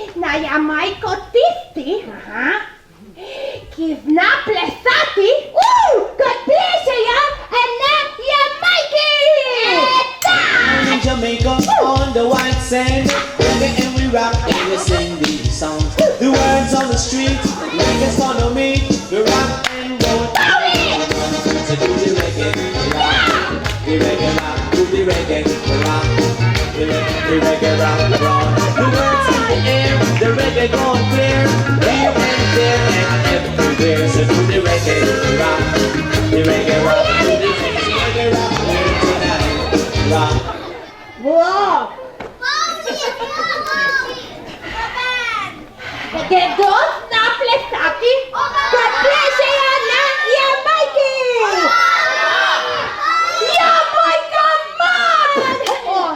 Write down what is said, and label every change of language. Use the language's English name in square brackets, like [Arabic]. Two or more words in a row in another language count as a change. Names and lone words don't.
[Slovenian] na Jamajko tisti, ki zna plesati, kot plesejo na Jamajki. [English] In Jamaica on the white sand, reggae and we rock and we sing these songs. The words on the street, like a son of me, the rock and roll. So do the reggae, rock, the reggae rock, do the reggae rock, the reggae rock. The words in the air, the reggae going clear, here and there and everywhere. So do the reggae rock, the reggae rock, do the reggae rock, here tonight, rock. Wow! [Slovenian] Kdo zna plesati, kot plesejo na Jamajki? Jamajka man!